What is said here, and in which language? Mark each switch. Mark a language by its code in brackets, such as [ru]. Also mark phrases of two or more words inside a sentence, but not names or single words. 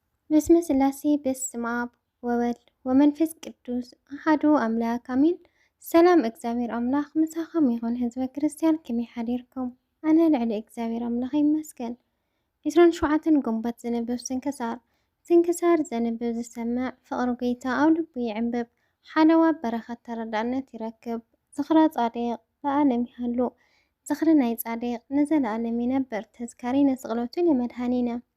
[gez] በስመ ስላሴ በስመ አብ ወወልድ ወመንፈስ ቅዱስ አሐዱ አምላክ አሜን። [ti] ሰላም እግዚአብሔር አምላክ ምሳኸም ይኹን ህዝበ ክርስቲያን ከመይ ሓዲርኩም? ኣነ ልዕሊ እግዚአብሔር አምላክ ይመስገን። 27 ግንቦት ዝንበብ ስንክሳር ዘንብብ ዝሰምዕ ፍቅሪ ጌታ ኣብ ልቡ ይዕንብብ፣ ሓለዋ በረኸት ተረዳእነት ይረክብ። [gez] ዝኽረ ጻድቕ ለዓለም ይሃሉ፣ [ti] ዝኽሪ ናይ ጻድቕ ንዘለዓለም ይነብር። [gez] ተዝካሪ ነስቕለቱ ለመድኃኒነ